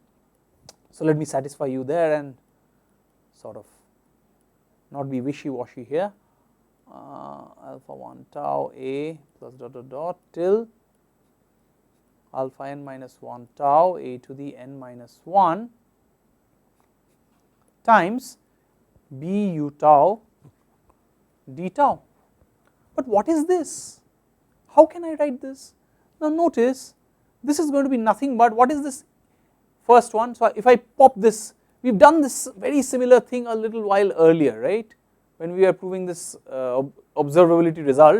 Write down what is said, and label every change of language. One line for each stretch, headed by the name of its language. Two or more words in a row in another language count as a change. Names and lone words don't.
English: So let me satisfy you there and sort of not be wishy-washy here, alpha 1 tau a plus dot dot dot till alpha n minus 1 tau a to the n minus 1 times b u tau d tau. But what is this? How can I write this? Now notice this is going to be nothing but, what is this first one? So if I pop this, we have done this very similar thing a little while earlier, right, when we are proving this observability result.